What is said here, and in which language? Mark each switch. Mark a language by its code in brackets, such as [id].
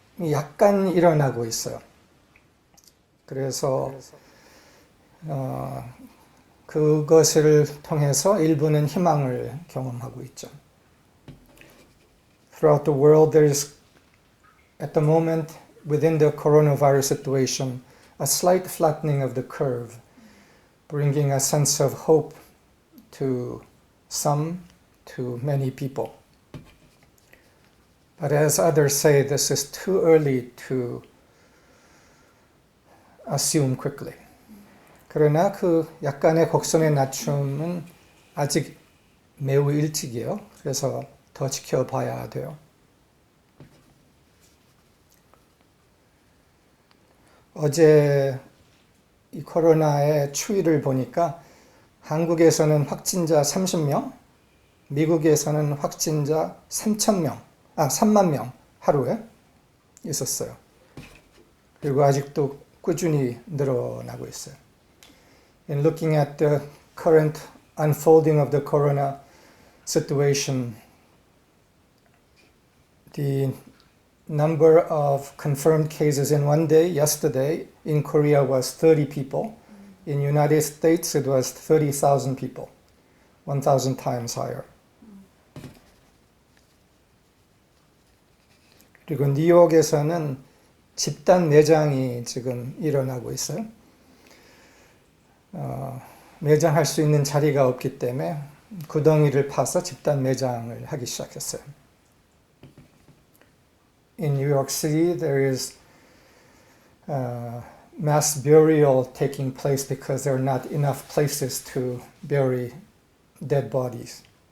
[ko] 약간 일어나고 있어요. 그래서 그것을 통해서 일부는 희망을 경험하고 있죠. [en] Throughout the world, there is, at the moment, within the coronavirus situation, a slight flattening of the curve, bringing a sense of hope to some, to many people. But as others say, this is too early to assume quickly. [ko] 그러나 그 약간의 곡선의 낮춤은 아직 매우 일찍이에요. 그래서 더 지켜봐야 돼요. 어제 이 코로나의 추이를 보니까 한국에서는 확진자 30명, 미국에서는 확진자 3만 명 하루에 있었어요. 그리고 아직도 꾸준히 늘어나고 있어요. [en] In looking at the current unfolding of the corona situation, the number of confirmed cases in one day, yesterday, in Korea was 30 people. In United States, it was 30,000 people, 1,000 times higher. [ko] 그리고 뉴욕에서는 집단 매장이 지금 일어나고 있어요. 매장할 수 있는 자리가 없기 때문에 구덩이를 파서 집단 매장을 하기 시작했어요. [en] In New York City, there is mass burial taking place because there are not enough places to bury dead bodies.